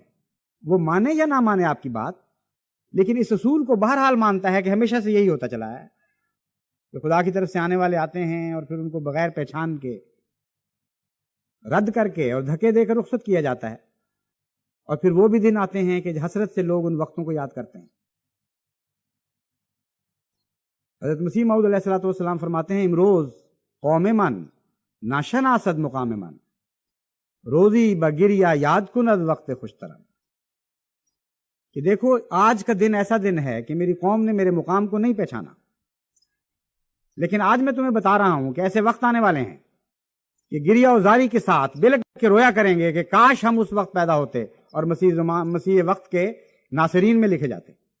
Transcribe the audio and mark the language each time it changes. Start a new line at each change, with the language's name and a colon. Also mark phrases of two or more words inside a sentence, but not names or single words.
Urdu: وہ مانے یا نہ مانے آپ کی بات, لیکن اس اصول کو بہرحال مانتا ہے کہ ہمیشہ سے یہی ہوتا چلا ہے کہ خدا کی طرف سے آنے والے آتے ہیں اور پھر ان کو بغیر پہچان کے رد کر کے اور دھکے دے کر رخصت کیا جاتا ہے, اور پھر وہ بھی دن آتے ہیں کہ حسرت سے لوگ ان وقتوں کو یاد کرتے ہیں. حضرت مسیح موعود
Arabic: علیہ الصلوۃ والسلام
Urdu: فرماتے ہیں
Persian: امروز قوم من ناشناسد مقام من روزی بگریا یاد کند وقت خوشترم،
Urdu: کہ دیکھو آج کا دن ایسا دن ہے کہ میری قوم نے میرے مقام کو نہیں پہچانا، لیکن آج میں تمہیں بتا رہا ہوں کہ ایسے وقت آنے والے ہیں کہ گریا و زاری کے ساتھ بلک کے رویا کریں گے کہ کاش ہم اس وقت پیدا ہوتے اور مسیح وقت کے ناصرین میں لکھے جاتے۔